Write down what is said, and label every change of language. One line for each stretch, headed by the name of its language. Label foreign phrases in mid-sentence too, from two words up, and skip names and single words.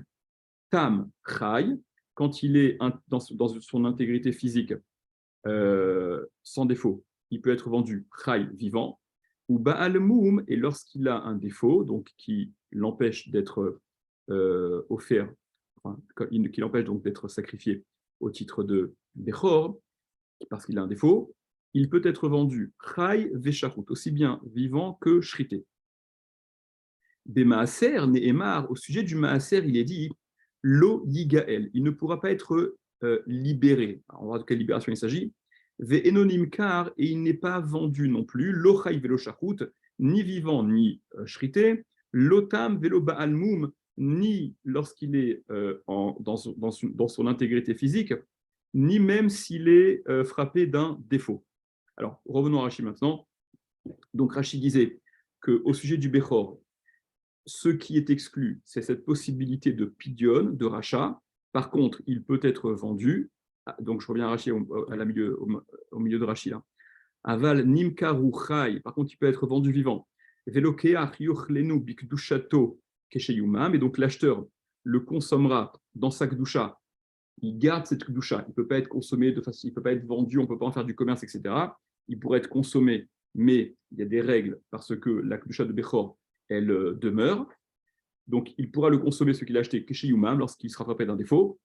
Hebrew: תם חי,
French: quand il est dans son intégrité physique sans défaut, il peut être vendu Chai vivant, ou
Hebrew: בעל מום,
French: et lorsqu'il a un défaut, donc qui l'empêche d'être offert, qui l'empêche donc d'être sacrifié au titre de Bechor, parce qu'il a un défaut, il peut être vendu
Hebrew: חי ושחוט,
French: aussi bien vivant que shrité.
Hebrew: במעשר נאמר,
French: au sujet du Maaser, il est dit
Hebrew: לא יגאל,
French: il ne pourra pas être libéré. Alors, on va voir de quelle libération il s'agit.
Hebrew: ואינו נמכר,
French: et il n'est pas vendu non plus,
Hebrew: לא חי ולא שחוט,
French: ni vivant ni shrité,
Hebrew: לא תם ולא בעל מום,
French: ni lorsqu'il est dans son intégrité physique, ni même s'il est frappé d'un défaut. Alors, revenons à Rashi maintenant. Donc, Rashi disait qu'au sujet du Bechor, ce qui est exclu, c'est cette possibilité de pidion, de rachat. Par contre, il peut être vendu. Donc, je reviens à Rachi, au milieu de Rachi.
Hebrew: Là. אבל נמכרו חי.
French: Par contre, il peut être vendu vivant.
Hebrew: ולוקח יאכלנו בקדושתו כשיומם.
French: Et donc, l'acheteur le consommera dans sa kdusha. Il garde cette kdusha. Il ne peut pas être consommé de façon, il ne peut pas être vendu, on ne peut pas en faire du commerce, etc. Il pourrait être consommé, mais il y a des règles parce que la kdusha de Bechor, elle demeure. Donc, il pourra le consommer, ce qu'il a acheté, kesheyumam, lorsqu'il sera frappé d'un défaut.